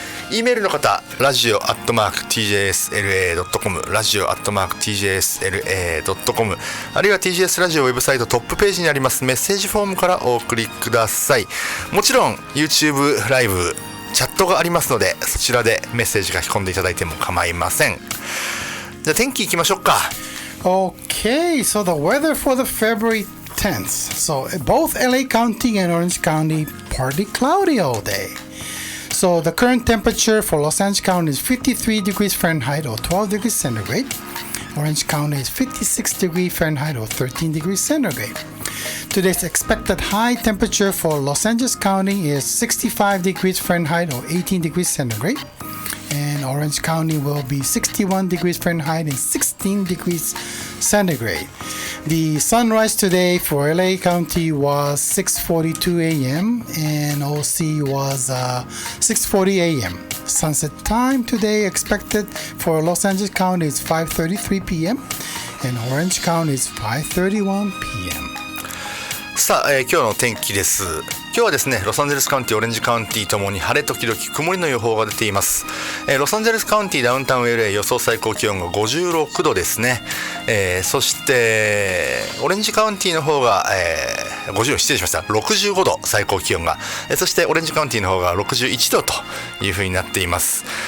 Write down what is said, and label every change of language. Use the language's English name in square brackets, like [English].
[Japanese] E メールの方、radio@tjsla.com、radio@tjsla.com、あるいは TJS ラジオウェブサイトトップページにありますメッセージフォームからお送りください。もちろん YouTube ライブチャットがありますので、そちらでメッセージ書き込んでいただいても構いません。じゃあ天気いきましょうか。 [English] Okay, so the weather for the February 10th. So both LA County and Orange County partly cloudy all day. So the current temperature for Los Angeles County is 53 degrees Fahrenheit or 12 degrees centigrade. Orange County is 56 degrees Fahrenheit or 13 degrees centigrade. Today's expected high temperature for Los Angeles County is 65 degrees Fahrenheit or 18 degrees centigrade. And Orange County will be 61 degrees Fahrenheit and 16 degrees centigrade. The sunrise today for LA County was 6:42 a.m. and OC was 6:40 a.m. Sunset time today expected for Los Angeles County is 5:33 p.m. and Orange County is 5:31 p.m. [Japanese] さあ、今日の天気です。今日はですね、ロサンゼルスカウンティ、オレンジカウンティともに晴れ時々曇りの予報が出ています。ロサンゼルスカウンティダウンタウン LA 予想最高気温が56度ですね。そしてオレンジカウンティの方が、50失礼しました65度最高気温が、そしてオレンジカウンティの方が61度という風になっています。